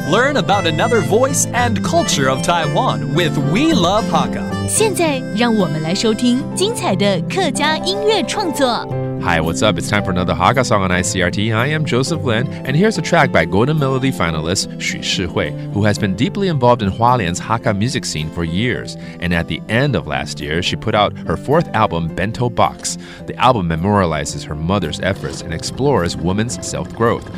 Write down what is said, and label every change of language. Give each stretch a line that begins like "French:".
English: Learn about another voice and culture of Taiwan with We Love Hakka.
Chinese: 现在让我们来收听精彩的客家音乐创作。
English: Hi, what's up? It's time for another Hakka song on ICRT. I am Joseph Lin, and here's a track by Golden Melody finalist Xu Shihui, who has been deeply involved in Hualien's Hakka music scene for years. And at the end of last year, she put out her fourth album, Bento Box. The album memorializes her mother's efforts and explores women's self-growth.